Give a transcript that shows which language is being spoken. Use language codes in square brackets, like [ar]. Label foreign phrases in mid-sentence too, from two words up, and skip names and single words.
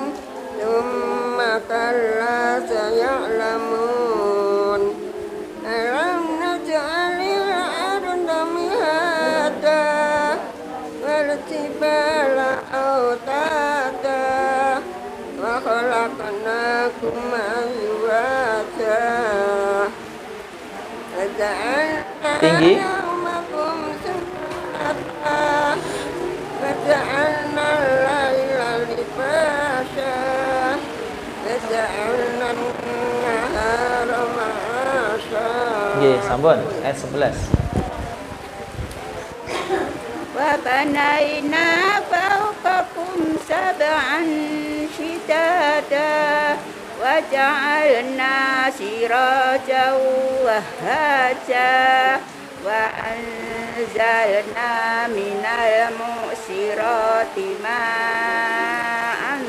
[ar] ثم كلا سيعلمون ألم نجعل الأرض مهادا والجبال أوتادا وخلقناكم أزواجا وجعلنا [id] Tinggi. [ar] نومكم سباتا وجعلنا الليل لباسا وجعلنا النهار معاشا. [jv] Nggih, sampun ayat 11. [ar] وبنينا فوقكم سبعا شدادا وجعلنا سراجا وهاجا وأنزلنا من المعصرات ماء